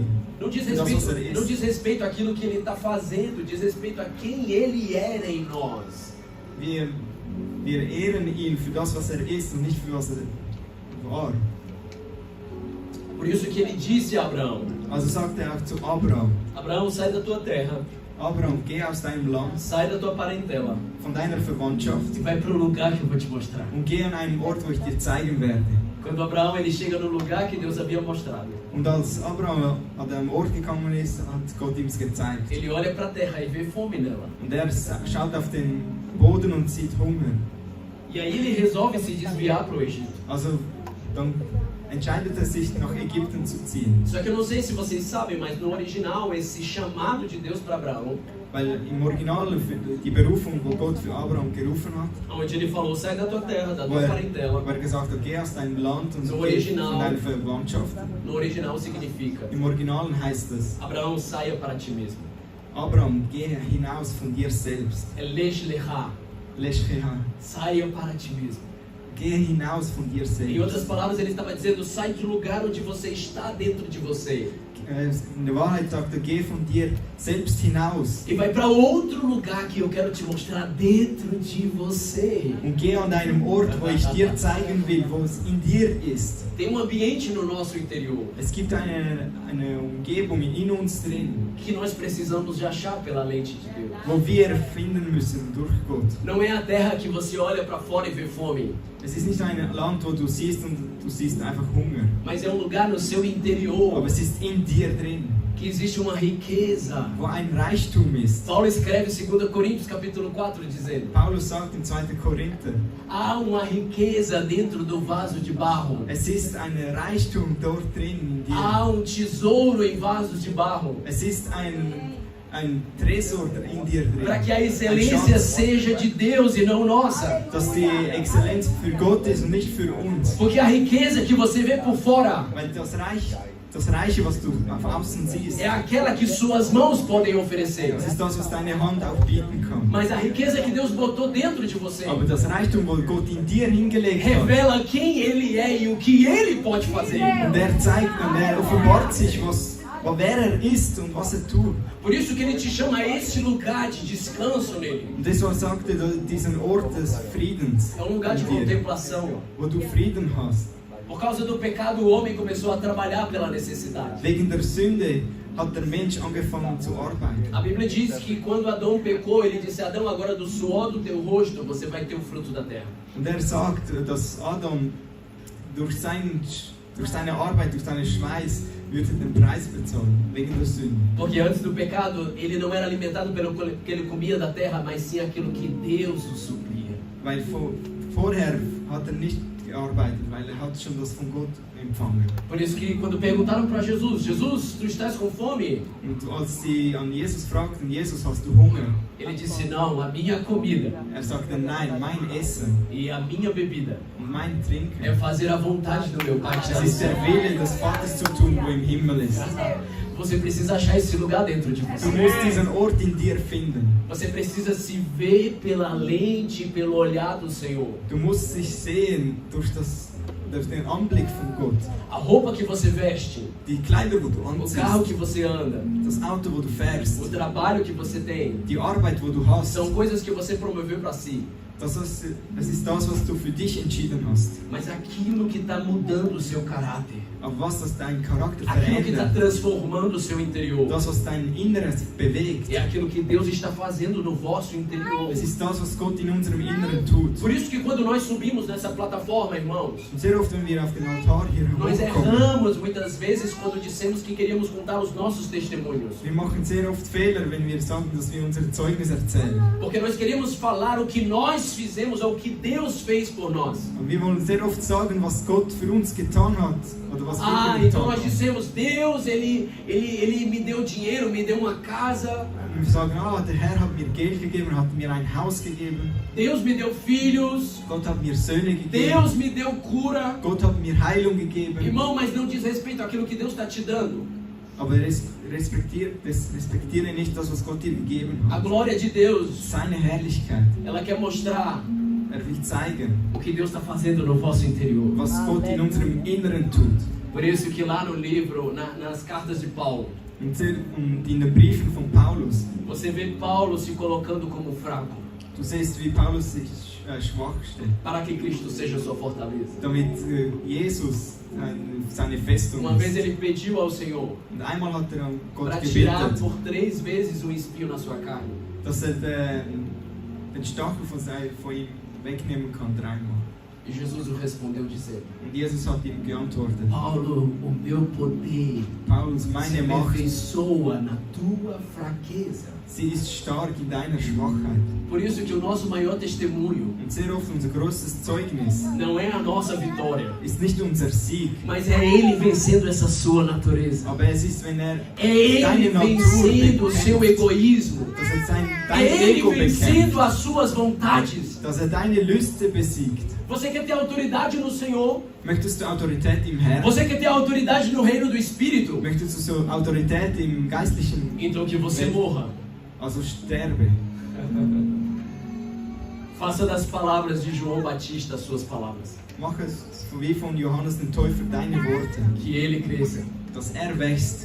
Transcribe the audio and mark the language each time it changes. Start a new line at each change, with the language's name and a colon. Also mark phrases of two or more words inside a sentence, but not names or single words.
Portuguese: Não diz
German: Das, was
Portuguese: respeito, não diz respeito àquilo que Ele está fazendo, diz respeito a quem Ele era em nós.
German: wir ehren ihn für das, was ist und nicht für was war.
Portuguese: Por isso que ele disse a Abraão:
German: Also sagt auch zu Abraham,
Portuguese: Abraão, sai da tua terra,
German: Abraham, geh aus deinem Land,
Portuguese: sai da tua parentela
German: von deiner Verwandtschaft
Portuguese: e vai para o lugar que eu vou te mostrar.
German: und geh an einen Ort, wo ich dir zeigen werde.
Portuguese: Quando Abraão ele chega no lugar que Deus havia mostrado,
German: Und als Abraham an den Ort gekommen ist, hat Gott ihm es gezeigt.
Portuguese: ele olha para a terra e vê fome nela.
German: Und er schaut auf den Boden und sieht Hunger.
Portuguese: E aí ele resolve se desviar para o Egito.
German: Also dann entscheidet er sich, nach Ägypten zu ziehen.
Portuguese: Só que eu não sei se vocês sabem, mas no original esse chamado de Deus para Abraão,
German: Weil im Original die Berufung, wo Gott für Abraham gerufen hat,
Portuguese: onde ele falou: sai da tua terra, da
German: wo
Portuguese: tua
German: er
Portuguese: parentela,
German: gesagt hat, geh aus deinem Land und
Portuguese: No
German: geh
Portuguese: original.
German: von deiner Verwandtschaft.
Portuguese: no original significa:
German: Im Original heißt es,
Portuguese: Abraão, saia para ti mesmo.
German: Abraham, geh hinaus von dir selbst.
Hebrew: É לך לך, Leschcheha,
Portuguese: saia para ti mesmo.
German: geh hinaus von dir
Portuguese: Em outras
German: selbst.
Portuguese: palavras, ele estava dizendo: sai do lugar onde você está dentro de você
German: In der Wahrheit sagt er, geh von dir selbst hinaus
Portuguese: e vai para outro lugar que eu quero te mostrar dentro de você.
German: und geh an einem Ort, wo ich dir zeigen will, wo es in dir ist.
Portuguese: Tem ambiente no nosso interior
German: Es gibt eine Umgebung in uns drin,
Portuguese: que nós precisamos de achar pela lente de Deus.
German: wo wir finden müssen durch Gott.
Portuguese: Não é a terra que você olha para fora e vê fome,
German: Es ist nicht ein Land, wo du siehst und du siehst einfach Hunger,
Portuguese: mas é um lugar no seu
German: aber
Portuguese: interior
German: es ist in dir drin,
Portuguese: que existe uma riqueza.
German: wo ein Reichtum ist.
Portuguese: Paulo escreve em 2 Coríntios capítulo 4 dizendo:
German: Paulus sagt in 2. Korinther,
Portuguese: há uma riqueza dentro do vaso de barro.
German: es ist ein Reichtum dort drin in dir.
Portuguese: Há tesouro em vasos de barro.
German: Es ist ein Tresor in dir drin.
Portuguese: Para que a
German: Ein
Portuguese: excelência
German: Schatz,
Portuguese: seja de Deus e não nossa.
German: dass die Exzellenz für Gott ist und nicht für uns.
Portuguese: Porque a riqueza que você vê por fora
German: Weil das Reiche, was du auf Außen siehst,
Portuguese: é aquela que suas mãos podem oferecer.
German: das ist das, was deine Hand auch bieten kann.
Portuguese: Mas a riqueza que Deus botou dentro de você
German: Aber das Reichtum, wo Gott in dir hingelegt hat,
Portuguese: revela quem Ele é e o que Ele pode fazer.
German: und er zeigt und er offenbart sich, wer er ist und was er tut.
Portuguese: Por isso que Ele te chama a esse lugar de descanso nele.
German: Und deshalb sagte er, diesen Ort des Friedens,
Portuguese: É um lugar de
German: in dir,
Portuguese: contemplação.
German: wo du Frieden hast.
Portuguese: Por causa do pecado, o homem começou a trabalhar pela necessidade.
German: Wegen der Sünde hat der Mensch angefangen zu arbeiten.
Portuguese: A Bíblia diz que quando Adão pecou, ele disse: Adão, agora do suor do teu rosto você vai ter o fruto da terra.
German: Und er sagt, dass Adam durch seine Arbeit, durch seinen Schweiß, würde den Preis bezahlen, wegen der Sünde.
Portuguese: Porque antes do pecado, ele não era alimentado pelo que ele comia da terra, mas sim aquilo que Deus o supria.
German: Weil vorher hat er nicht gearbeitet, weil er hat schon das von Gott empfangen.
Portuguese: Por isso que quando perguntaram para Jesus: Jesus, tu estás com fome?
German: Und als sie an Jesus fragten, Jesus, hast du Hunger?
Portuguese: Ele disse: não, a minha comida
German: Er sagte, nein, mein Essen
Portuguese: e a minha bebida
German: und mein
Portuguese: é
German: Trinken,
Portuguese: fazer a vontade do meu Pai que está
German: es
Portuguese: no
German: ist der
Portuguese: céu.
German: Wille des Vaters zu tun, wo im Himmel ist.
Portuguese: Você precisa achar esse lugar dentro de
German: Du
Portuguese: você.
German: musst diesen Ort in dir finden.
Portuguese: Você precisa se ver pela lente, pelo olhar do Senhor.
German: Du musst dich sehen durch den Anblick von Gott.
Portuguese: A roupa que você veste,
German: Die Kleider, wo du
Portuguese: o carro que
German: anziehst,
Portuguese: você anda,
German: das Auto, wo du fährst,
Portuguese: o trabalho que você tem,
German: die Arbeit, wo du hast,
Portuguese: são coisas que você promoveu para si.
German: das ist das, was du für dich entschieden hast.
Portuguese: Mas aquilo que está mudando o seu caráter,
German: Aber was das deinen Charakter
Portuguese: aquilo que está
German: verändert,
Portuguese: transformando o seu interior,
German: das, was dein Inneres bewegt,
Portuguese: é aquilo que Deus está fazendo no vosso interior.
German: es ist das, was Gott in unserem Inneren tut.
Portuguese: Por isso que quando nós subimos nessa plataforma, irmãos,
German: Und sehr oft, wenn wir auf den Altar hier
Portuguese: nós
German: hochkommen,
Portuguese: erramos muitas vezes quando dissemos que queríamos contar os nossos testemunhos.
German: wir machen sehr oft Fehler, wenn wir sagen, dass wir unser Zeugnis erzählen.
Portuguese: Porque nós queremos falar o que nós fizemos ou o que Deus fez por nós.
German: Und wir wollen sehr oft sagen, was Gott für uns getan hat, oder was Ah, wir
Portuguese: então
German: getan
Portuguese: nós
German: haben.
Portuguese: dissemos: Deus, ele me deu dinheiro, me deu uma casa.
German: Und wir sagen, der Herr hat mir Geld gegeben, hat mir ein Haus gegeben,
Portuguese: Deus me deu filhos.
German: Gott hat mir Söhne gegeben,
Portuguese: Deus me deu cura.
German: Gott hat mir Heilung gegeben.
Portuguese: Irmão, mas não diz respeito àquilo que Deus está te dando.
German: Aber respektiere nicht das, was Gott dir gegeben
Portuguese: A
German: hat.
Portuguese: glória de Deus,
German: Seine Herrlichkeit.
Portuguese: ela quer mostrar
German: Er will zeigen,
Portuguese: o que Deus está fazendo no vosso interior.
German: was Gott in unserem Inneren tut.
Portuguese: Por isso que lá no livro, nas cartas de Paulo,
German: Und in den Briefen von Paulus,
Portuguese: você vê Paulo se colocando como fraco,
German: du siehst, wie Paulus sich schwach stellt,
Portuguese: para que Cristo seja sua fortaleza.
German: damit Jesus seine Festung
Portuguese: Uma vez
German: ist.
Portuguese: ele pediu ao Senhor
German: Und einmal hat an Gott
Portuguese: para tirar
German: gebetet,
Portuguese: por 3 vezes o espinho na sua carne.
German: dass den Stachel von ihm wegnehmen kann, 3-mal.
Portuguese: E Jesus o respondeu dizendo:
German: Und Jesus hat ihm geantwortet,
Portuguese: Paulo, o meu poder
German: Paulus,
Portuguese: se
German: meine Macht,
Portuguese: aperfeiçoa na tua fraqueza.
German: sie ist stark in deiner Schwachheit.
Portuguese: Por isso que o nosso maior testemunho
German: Und sehr oft unser größtes Zeugnis
Portuguese: não é a nossa vitória,
German: ist nicht unser Sieg,
Portuguese: mas é Ele vencendo essa sua natureza.
German: aber es ist, wenn er
Portuguese: É Ele vencendo o seu egoísmo.
German: dass er dein
Portuguese: É Ele
German: Ego bekämpft,
Portuguese: vencendo as suas vontades.
German: dass er deine Lüste besiegt.
Portuguese: Você quer ter autoridade no Senhor?
German: Möchtest du Autorität im Herrn?
Portuguese: Você quer ter autoridade no reino do Espírito?
German: Möchtest du so Autorität im Geistlichen?
Portuguese: Então que você morra.
German: Also sterbe.
Portuguese: Faça das palavras de João Batista as suas palavras.
German: Mach es wie von Johannes den Täufer deine Worte,
Portuguese: Que ele cresça
German: dass er wächst